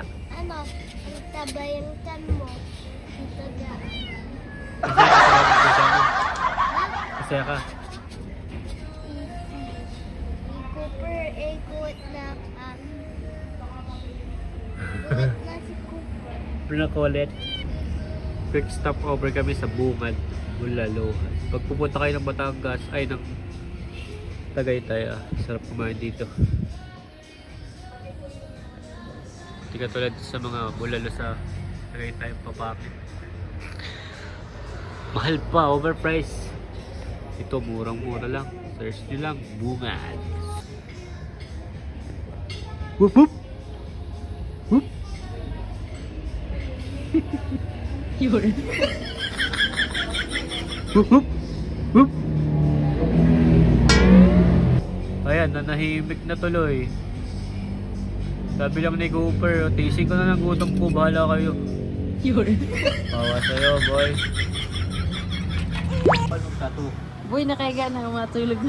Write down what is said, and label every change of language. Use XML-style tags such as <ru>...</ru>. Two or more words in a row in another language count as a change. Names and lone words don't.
<tl>Ano? Ang taba yung tan mo. Dito dyan. Masaya ka sa bagong pusa mo? Masaya ka? Si Cooper ay good na good na si Cooper. Pinakulit.</tl> <en>Quick stop over</en> <tl>kami sa Bungad, Bulalohan. Pag pupunta kayo ng Batangas, ay ng Tagaytay, sarap kumain dito. Hindi katulad sa mga bulalo sa Tagaytay, papakit. Mahal pa, overpriced. Ito, murang-mura lang. Search nyo lang, Bungad. Whoop whoop! Whoop! Yun. Whoop whoop! Whoop! Ayan, nanahimik na tuloy. Sabi lang ni Cooper, tising ko na ng gutom ko, bahala kayo. Yun. Bawa sa'yo, boy. Anong tattoo? Boy, nakaiga na, matulog na.</tl>